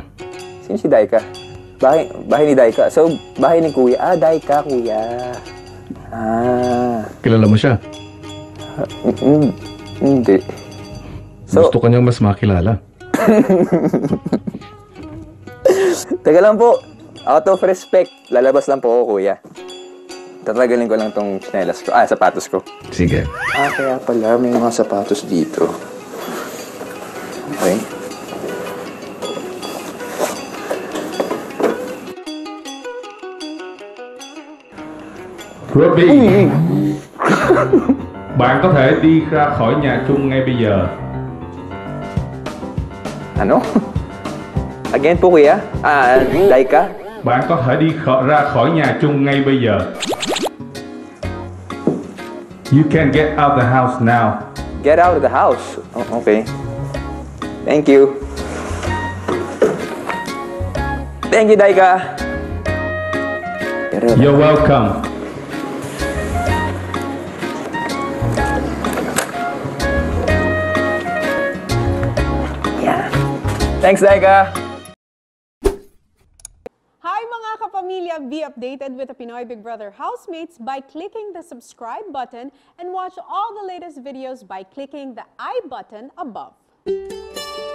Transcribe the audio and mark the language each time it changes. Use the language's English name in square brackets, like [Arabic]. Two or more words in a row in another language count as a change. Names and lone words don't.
[Filipino] Sino si Daika? Bahay ni Daika. So, bahay ni Kuya. Daika, Kuya. Kilala mo siya? Hindi. So, Gusto ka niyang mas makilala. Teka lang po. [English] Out of respect, [Filipino] lalabas lang po ako, Kuya. Tatagalin ko lang tong chinelas ko. Sapatos ko. Sige. Kaya pala may mga sapatos dito. Okay. Robbie, [Vietnamese] bạn có thể đi ra khỏi nhà chung ngay bây giờ. [Filipino] Ano? Again po, Kuya? Daika? [Vietnamese] Bạn có thể đi ra khỏi nhà chung ngay bây giờ. [English] You can get out the house now. Get out of the house. Oh, okay. Thank you. Thank you, Daika. You're welcome. Yeah. Thanks, Daika. [Filipino] Hi mga kapamilya! [English] Be updated with the Pinoy Big Brother housemates by clicking the subscribe button and watch all the latest videos by clicking the I button above.